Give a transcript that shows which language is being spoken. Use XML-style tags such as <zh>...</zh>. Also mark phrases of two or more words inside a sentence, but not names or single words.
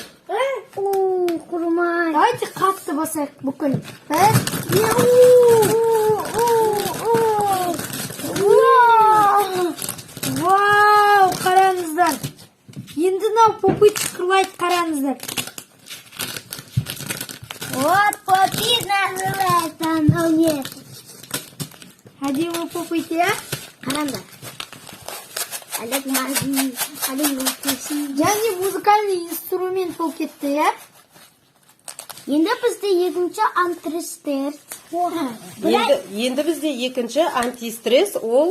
<kk>Құрмай. Давайте қатты басайық бүкіл. Вау, қараңыздар. Енді мынау попит шықырлайды, қараңыздар. О,</kk> <ru>И называется оно нет.</ru> <kk>Әдемі попыйте, ә? Қараңдар. Олег Мази, Олег Мази. Және</kk> <ru>музыкальный инструмент</ru> <kk>болып кетті, ә? Енді бізде екінші антистресс. Енді бізде екінші антистресс ол</kk>